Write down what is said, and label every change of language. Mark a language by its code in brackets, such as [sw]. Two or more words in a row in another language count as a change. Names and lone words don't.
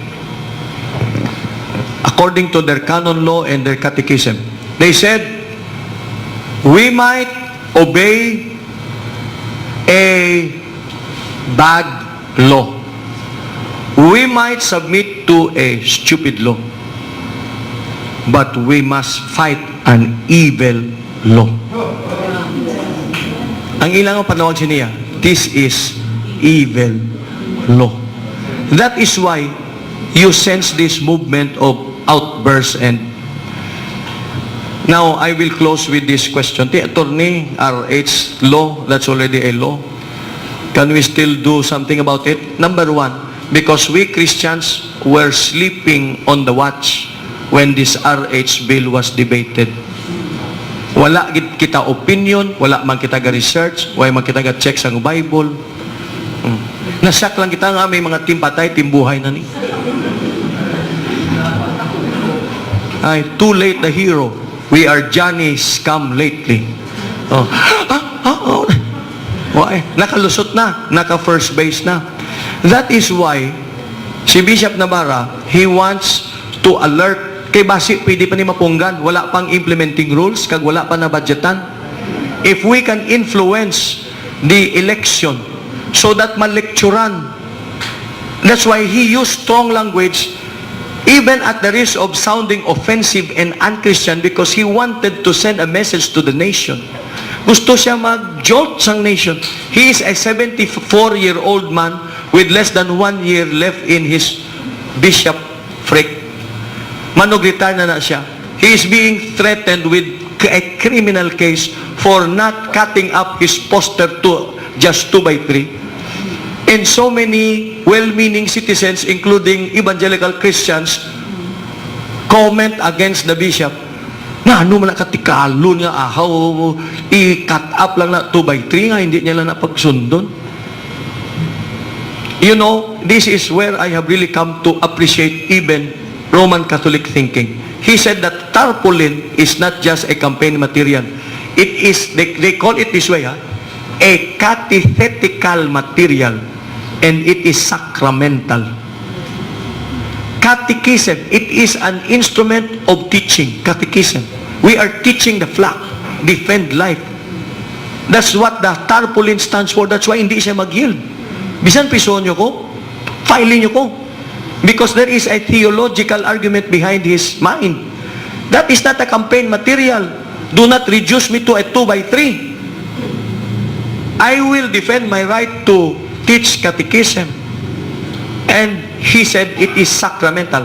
[en] According to their canon law and their catechism, they said, we might obey a bad law. We might submit to a stupid law. But we must fight an evil law. [hil] Ang ilang panawag siya, [en] this is evil law. That is why you sense this movement of outbursts. And now I will close with this question. The attorney, RH law, that's already a law. Can we still do something about it? Number one, because we Christians were sleeping on the watch when this RH bill was debated. [hil] Wala kita opinion, wala man kita ga-research, wala man kita ga-check sa Bible. Nasyak lang kita nga may mga timpatay, timbuhay na ni. Ay, [en] too late the hero. We are Johnny's come lately. [hil] Nakalusot na, naka- [en] first base [hil] na. [en] That is why, [hil] si Bishop Navarra, [en] he wants to alert, [hil] kay basi, pwede pa ni mapunggan, wala pang [en] implementing rules, [hil] kag wala pa na budgetan. [en] If we can influence the election, so that malekturan, that's why he used strong language, even at the risk of sounding offensive and unchristian, because he wanted to send a message to the nation. [hil] Gusto siya mag-jolt sang nation. [en] He is a 74-year-old man with less than 1 year left in his bishopric. [hil] Manog-retire na siya. [en] He is being threatened with a criminal case for not cutting up his poster to just 2x3. And so many well-meaning citizens, including evangelical Christians, comment against the bishop. [hil] Na ano man nakatikalo niya, ahaw, i- [en] cut up [hil] lang na 2x3 nga, hindi niya lang napagsundon. [en] You know, this is where I have really come to appreciate even Roman Catholic thinking. He said that tarpaulin is not just a campaign material. It is, they call it this way, a catechetical material, and it is sacramental. Catechism, it is an instrument of teaching. Catechism. We are teaching the flock, defend life. That's what the tarpaulin stands for. That's why [hil] hindi siya mag-yield. Bisan piso nyo ko, filing nyo ko. [en] Because there is a theological argument behind his mind. That is not a campaign material. Do not reduce me to a 2x3. I will defend my right to teach catechism. And he said it is sacramental.